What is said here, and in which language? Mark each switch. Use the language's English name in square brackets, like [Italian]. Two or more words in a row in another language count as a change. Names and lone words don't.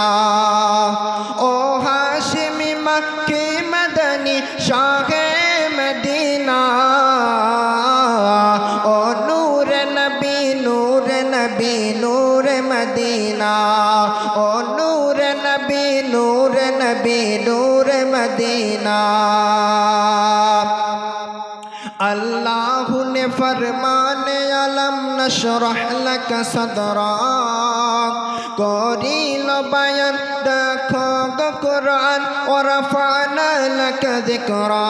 [Urdu] او ہاشمی مکی مدنی شاہِ مدینہ، او نور نبی نور نبی نور مدینہ، او نور نبی نور نبی نور مدینہ. اللہ نے فرمانے [Arabic] ألم نشرح لك صدرك [Urdu] کر لی بیان دیکھو قرآن اور [Arabic] رفعنا لك ذكرك.